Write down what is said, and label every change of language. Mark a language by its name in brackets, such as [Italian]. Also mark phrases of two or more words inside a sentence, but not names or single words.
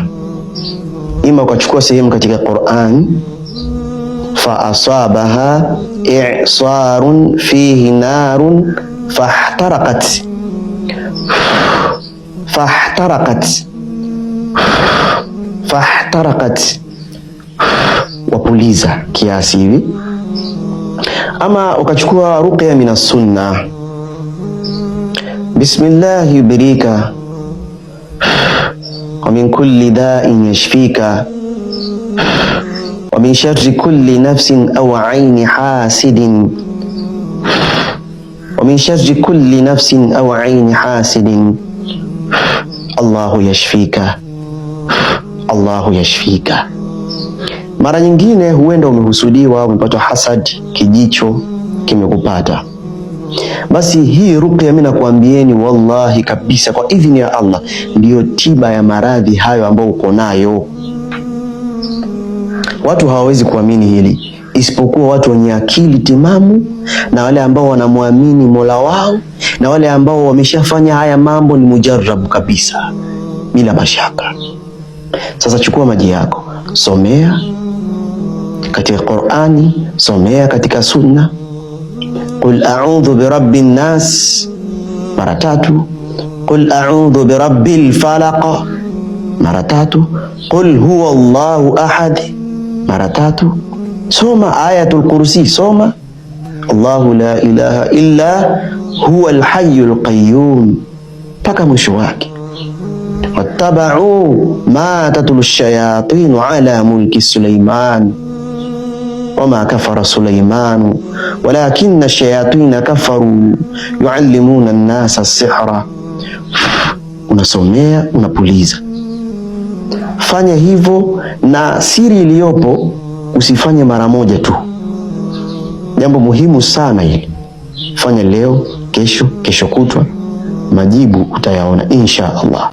[Swahili] Ima ukachukua sehemu katika Quran, [Arabic] فأصابها إعصار فيه نار فاحترقت [Swahili] wapuliza kiasi hivi. Ama ukachukua [Arabic] رقية من السنة بسم الله يبريك ومن كل داء يشفيك ومن شر كل نفس أو عين حاسد ومن شر كل نفس أو عين حاسد الله يشفيك الله يشفيك, Allahu yashfika. [Swahili] Mara nyingine huenda umehusudiwa, umepata hasad, kijicho kimekupata. Basi hii ruqya mimi nakuambieni wallahi kabisa, kwa idhini ya Allah, ndiyo tiba ya maradhi hayo ambayo uko nayo. Watu hawawezi kuamini hili isipokuwa watu wenye akili timamu, na wale ambao wanamwamini Mola wao, na wale ambao wameshafanya haya mambo ni mujarrabu kabisa, bila mashaka. Sasa chukua maji yako, somea katika Qur'ani, somea katika Sunna. [Arabic] قل أعوذ برب الناس mara 3. قل أعوذ برب الفلق mara 3. قل هو الله أحد mara 3. [Swahili] Soma ayatul kursi, soma [Arabic] الله لا إله إلا هو الحي القيوم [Swahili] mpaka mwisho wake. [Arabic] واتبعوا ما تتلو الشياطين على ملك سليمان وما كفر سليمان ولكن الشياطين كفروا يعلمون الناس السحر. [Swahili] Unasomea, unapuliza. Fanya hivyo, na siri iliyopo usifanye mara moja tu. Jambo muhimu sana hili. Fanya leo, kesho, kesho kutwa, majibu utayaona [Arabic] إن شاء الله.